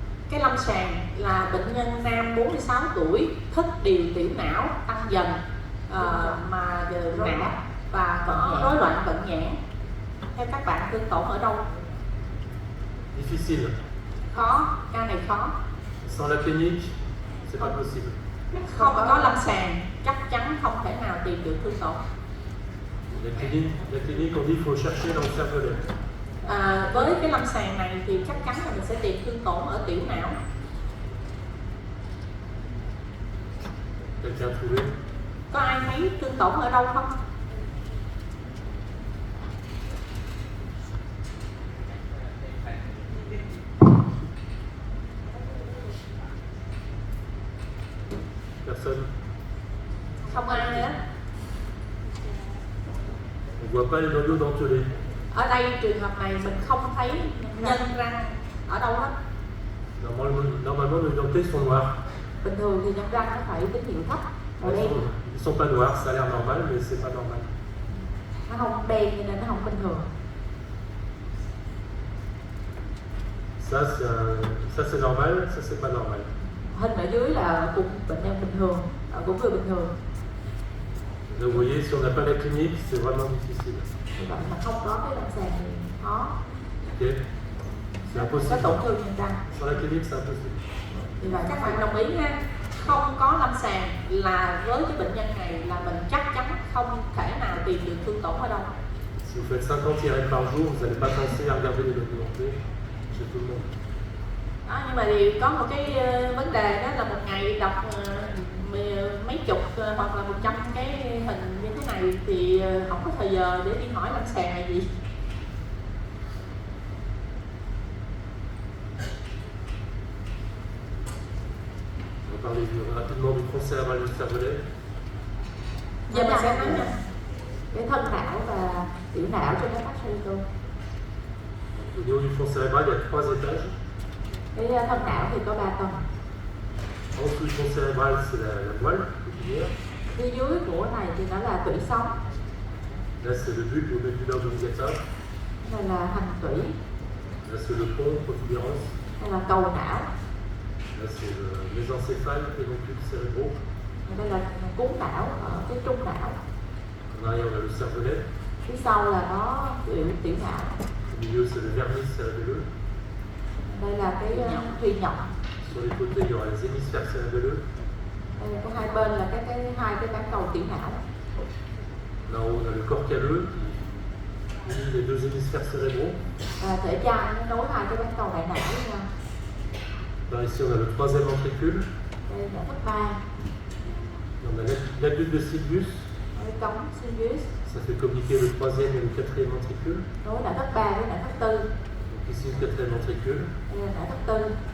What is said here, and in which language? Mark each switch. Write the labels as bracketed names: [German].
[Vietnamese] Cái lâm sàng là bệnh nhân nam 46 tuổi, thất điều tiểu não tăng dần, mà nặng và có rối loạn bệnh nhãn. Theo các bạn thương tổn ở đâu? [French] Difficile. [Vietnamese] Khó, ca này khó. [French] Sans la clinique, c'est pas possible. [Vietnamese] Không có lâm sàng chắc chắn không thể nào tìm được thương tổn. [French] La clinique, on dit qu'il faut chercher dans le cervelet. [Vietnamese] Với cái lâm sàng này thì chắc chắn là mình sẽ tìm thương tổn ở tiểu não. [French] Quelqu'un trouvé? [Vietnamese] Có ai thấy thương tổn ở đâu không? [French] Personne? [Vietnamese] Không ai nữa. [French] On voit pas les noyaux dentelés. [Vietnamese] Ở đây trường hợp này mình không thấy nhân răng ở đâu hết. [French] Normalement, nos dentées sont noires. [Vietnamese] Bình thường thì nhân răng nó phải tín hiệu thấp màu đen, [French] Ils sont pas noirs, ça a l'air normal, mais c'est pas normal. [Vietnamese] nó không đen cho nên nó không bình thường. [French] Ça c'est normal, ça c'est pas normal. [Vietnamese] Hình ở dưới là cũng bệnh nhân bình thường, cũng người bình thường. [French] Donc vous voyez, si on n'a pas la clinique, c'est vraiment difficile. [Vietnamese] Như vậy mà không có cái lâm sàng thì khó. [French] Ok? C'est impossible. [Vietnamese] tổn thương nhân răng. [French] Sans la clinique, c'est impossible. [Vietnamese] Vì vậy Các bạn đồng ý ha, không có lâm sàng là với cái bệnh nhân này là mình chắc chắn không thể nào tìm được thương tổn ở đâu. [French] Si vous faites 50 IRM par jour, vous n'allez pas penser à regarder les documentaires chez tout le monde. [Vietnamese] đó, nhưng mà thì có một cái vấn đề đó là một ngày đọc mấy chục hoặc là 100 cái hình như thế này thì không có thời giờ để đi hỏi lâm sàng là gì. [French] On va parler rapidement du tronc cérébral du cervelet. [Vietnamese] Giờ mình sẽ nói nha cái thân não và tiểu não cho nó phát sinh. [French] Au niveau du tronc cérébral, il y a 3 étages. [Vietnamese] Cái thân não thì có 3 tầng. [French] En dessous du tronc cérébral, c'est la moelle épinière. [Vietnamese] Phía dưới của này thì nó là tủy sống, [French] Là, c'est le bulbe ou médullaire oblongata. [Vietnamese] đây là hành tủy, [French] Là, c'est le pont, protubérance. [Vietnamese] đây là cầu não, [French] Là, c'est le mésencéphale, pédoncule cérébraux. [Vietnamese] đây là cuốn não ở cái trung não, [French] En arrière, on a le cervelet. [Vietnamese] phía sau là nó tiểu não, [French] Au milieu, c'est le vernis cérébelleux. [Vietnamese] đây là cái thùy nhộng, [French] Sur les côtés, il y aura les hémisphères cérébelleux. [Vietnamese] đây là có hai bên là hai cái bán cầu tiểu não. [French] Là en haut, on a le corps calleux qui unit les deux hémisphères cérébraux. [Vietnamese] Và thể chai nó nối hai cái bán cầu đại não với nhau. [French] Par ici, on a le troisième ventricule. [Vietnamese] Đây là thất ba, [French] On a l'abus de Sylvius. [Vietnamese] cái cống Sirius, [French] Ça fait communiquer le troisième et le quatrième ventricule. [Vietnamese] nối não thất ba với não thất tư, [French] Donc ici, le quatrième ventricule. [Vietnamese] đây là não thất tư.